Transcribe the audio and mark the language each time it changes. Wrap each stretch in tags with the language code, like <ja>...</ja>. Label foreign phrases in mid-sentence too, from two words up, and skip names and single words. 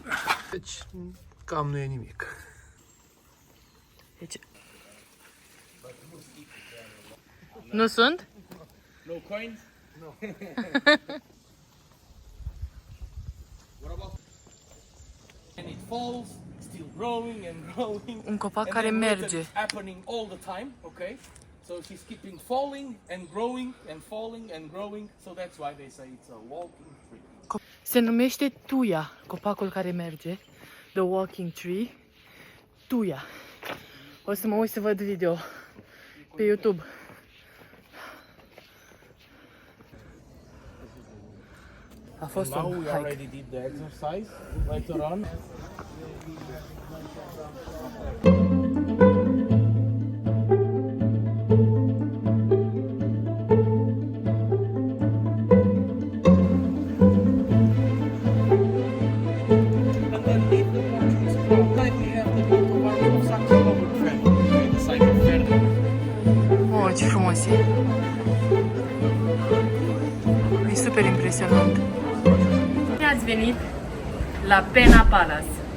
<ro>Deci, cam nu e nimic. Deci... Nu sunt?</ro> <en>No coins? No. What about? And it falls, still growing and growing.</en> <ro>Un copac</ro> <en>And</en> <ro>care</ro> <en>then look at</en> <ro>merge.</ro> <en>it happening all the time, okay? So he's keeping falling and growing and falling and growing. So that's why they say it's a walking tree.</en> <ro>Se numește tuia, copacul care merge.</ro> <en>The walking tree.</en> <ro>Tuia. O să mă uit să văd video pe YouTube. A fost</ro> <en>Now</en> <ro>un</ro> <en>we hike. already did the exercise. Later on. And then leave the portraits from like we have the part of Saxe-Coburg family, okay, the site of Ferdinand.</en> <ro>Oh, ce frumos e! E super impresionant. Bine ați venit la Pena Palace.</ro>